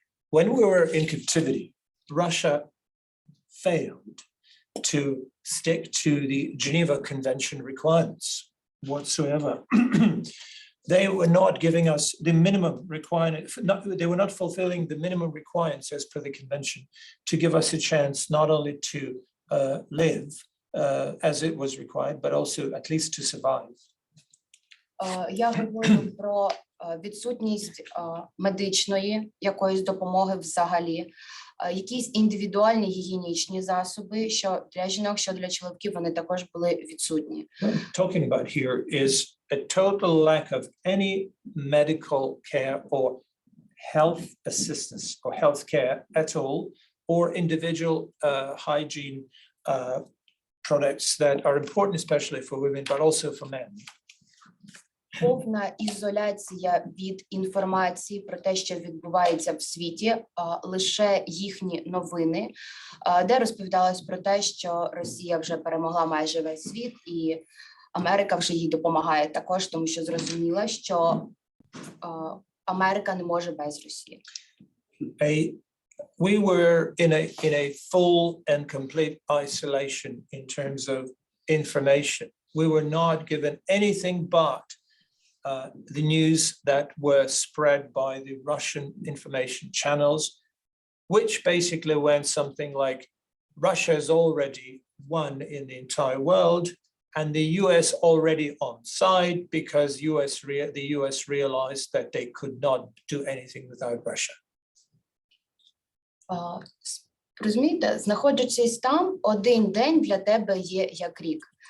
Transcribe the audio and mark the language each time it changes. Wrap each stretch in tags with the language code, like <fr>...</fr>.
<en>When we were in captivity, Russia failed to stick to the Geneva Convention requirements whatsoever. They were not giving us the minimum requirement, they were not fulfilling the minimum requirements as per the convention to give us a chance not only to live as it was required, but also at least to survive.</en> <uk>Я говорю про відсутність медичної якоїсь допомоги взагалі, якісь індивідуальні гігієнічні засоби, що для жінок, що для чоловіків, вони також були відсутні.</uk> <en>What I'm talking about here is a total lack of any medical care or health assistance or health care at all, or individual hygiene products that are important, especially for women, but also for men.</en> <uk>Повна ізоляція від інформації про те, що відбувається в світі, лише їхні новини, де розповідалось про те, що Росія вже перемогла майже весь світ, і Америка вже їй допомагає також, тому що зрозуміла, що Америка не може без Росії.</uk> <en>We were in a full and complete isolation in terms of information. We were not given anything but the news that were spread by the Russian information channels, which basically went something like Russia has already won in the entire world, and the US already on side because the US realized that they could not do anything without Russia.</en> <uk>Розумієте, знаходячись там, один день для тебе є як рік.</uk>